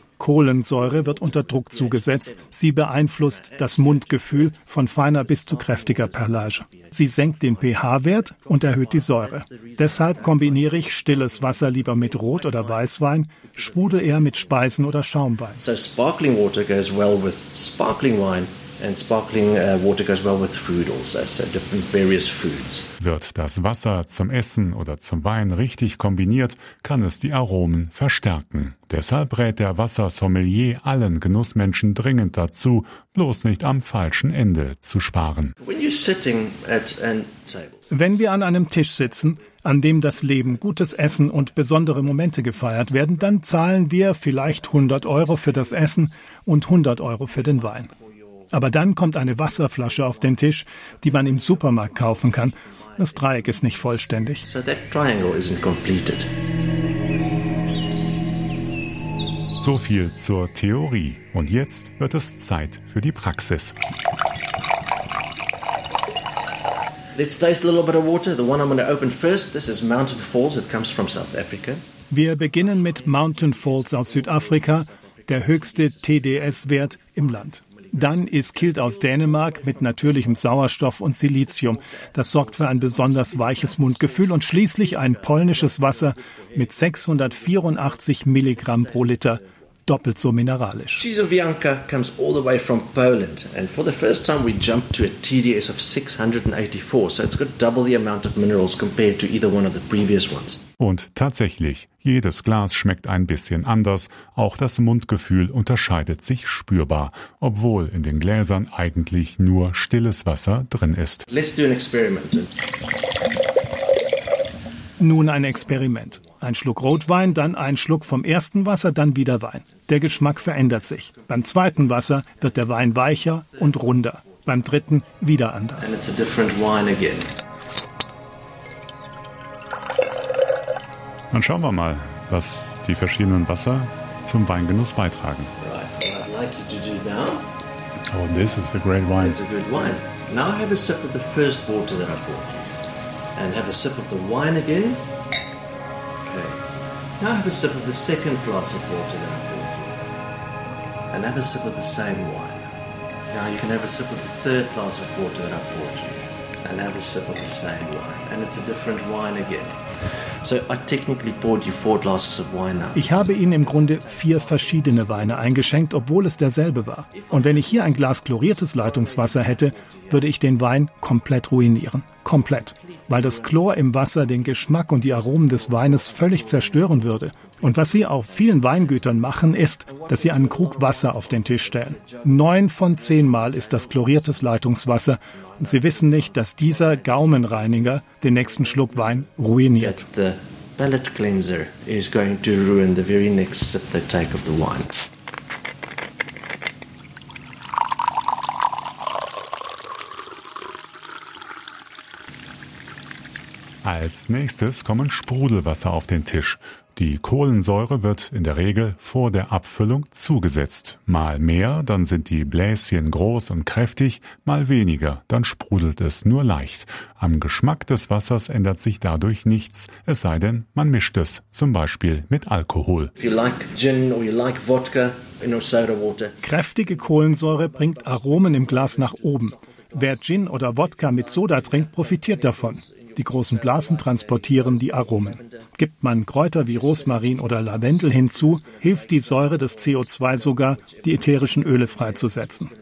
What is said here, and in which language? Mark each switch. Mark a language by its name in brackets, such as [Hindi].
[German] Kohlensäure wird unter Druck zugesetzt. Sie beeinflusst das Mundgefühl von feiner bis zu kräftiger Perlage. Sie senkt den pH-Wert und erhöht die Säure. Deshalb kombiniere ich stilles Wasser lieber mit Rot- oder Weißwein, sprudle eher mit Speisen oder Schaumwein. [English] So sparkling water goes well with sparkling wine. And sparkling water goes well with food also, so different various foods. [German] Wird das Wasser zum Essen oder zum Wein richtig kombiniert, kann es die Aromen verstärken. Deshalb rät der Wassersommelier allen Genussmenschen dringend dazu, bloß nicht am falschen Ende zu sparen. [English] When you're sitting at a table. [German] Wenn wir an einem Tisch sitzen, an dem das Leben, gutes Essen und besondere Momente gefeiert werden, dann zahlen wir vielleicht 100 Euro für das Essen und 100 Euro für den Wein. Aber dann kommt eine Wasserflasche auf den Tisch, die man im Supermarkt kaufen kann. Das Dreieck ist nicht vollständig. [English] So that triangle isn't completed. [German] So viel zur Theorie. Und jetzt wird es Zeit für die Praxis. [English] Let's taste a little bit of water. The one I'm going to open first, this is Mountain Falls. It comes from South Africa. [German] Wir beginnen mit Mountain Falls aus Südafrika, der höchste TDS-Wert im Land. Dann ist Kilt aus Dänemark mit natürlichem Sauerstoff und Silizium. Das sorgt für ein besonders weiches Mundgefühl. Und schließlich ein polnisches Wasser mit 684 Milligramm pro Liter, doppelt so mineralisch. [English] Czesowianka comes all the way from Poland. And for the first time we jump to a TDS of 684. So it's got double the amount of minerals compared to either one of the previous ones. [German] Und tatsächlich, jedes Glas schmeckt ein bisschen anders. Auch das Mundgefühl unterscheidet sich spürbar, obwohl in den Gläsern eigentlich nur stilles Wasser drin ist. [English] Let's do an experiment. [German] Nun ein Experiment. Ein Schluck Rotwein, dann ein Schluck vom ersten Wasser, dann wieder Wein. Der Geschmack verändert sich. Beim zweiten Wasser wird der Wein weicher und runder. Beim dritten wieder anders. [English] And it's a different wine again. [German] Dann schauen wir mal, was die verschiedenen Wasser zum Weingenuss beitragen. [English] Right. What I'd like you to do now. Oh, this is a great wine. It's a good wine. Now have a sip of the first water that I bought. And have a sip of the wine again. Okay. Now have a sip of the second glass of water that I bought. And have a sip of the same wine. Now you can have a sip of the third glass of water that I bought. And have a sip of the same wine. And it's a different wine again. So I technically poured you four glasses of wine now. [German] Ich habe Ihnen im Grunde vier verschiedene Weine eingeschenkt, obwohl es derselbe war. Und wenn ich hier ein Glas chloriertes Leitungswasser hätte, würde ich den Wein komplett ruinieren. Komplett. Weil das Chlor im Wasser den Geschmack und die Aromen des Weines völlig zerstören würde. Und was Sie auf vielen Weingütern machen, ist, dass Sie einen Krug Wasser auf den Tisch stellen. 9 von 10 Mal ist das chloriertes Leitungswasser. Und Sie wissen nicht, dass dieser Gaumenreiniger den nächsten Schluck Wein ruiniert. [English] The palate cleanser is going to ruin the very next sip they take of the wine. [German] Als nächstes kommen Sprudelwasser auf den Tisch. Die Kohlensäure wird in der Regel vor der Abfüllung zugesetzt. Mal mehr, dann sind die Bläschen groß und kräftig, mal weniger, dann sprudelt es nur leicht. Am Geschmack des Wassers ändert sich dadurch nichts, es sei denn, man mischt es, zum Beispiel mit Alkohol. [English] If you like gin or you like vodka in your soda water. [German] Kräftige Kohlensäure bringt Aromen im Glas nach oben. Wer Gin oder Wodka mit Soda trinkt, profitiert davon. Die großen Blasen transportieren die Aromen. Gibt man Kräuter wie Rosmarin oder Lavendel hinzu, hilft die Säure des CO2 sogar, die ätherischen Öle freizusetzen.